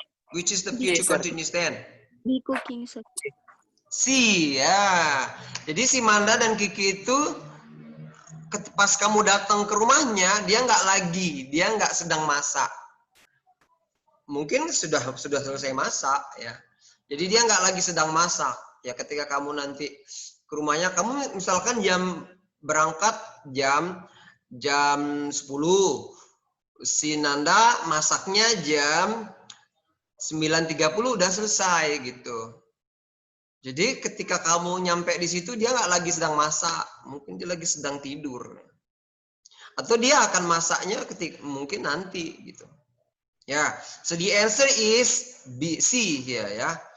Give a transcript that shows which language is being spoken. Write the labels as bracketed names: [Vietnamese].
[English] Which is the future continuous tense? Be cooking, sir. [Indonesian] Si, ya. Jadi si Manda dan Kiki itu pas kamu datang ke rumahnya, dia nggak sedang masak. Mungkin sudah selesai masak, ya. Jadi dia nggak lagi sedang masak. Ya, ketika kamu nanti ke rumahnya, kamu misalkan berangkat jam 10. Si Nanda masaknya jam 9.30 udah selesai gitu. Jadi ketika kamu nyampe di situ, dia nggak lagi sedang masak, mungkin dia lagi sedang tidur, atau dia akan masaknya mungkin nanti gitu. [English] Ya, so the answer is B, C here ya.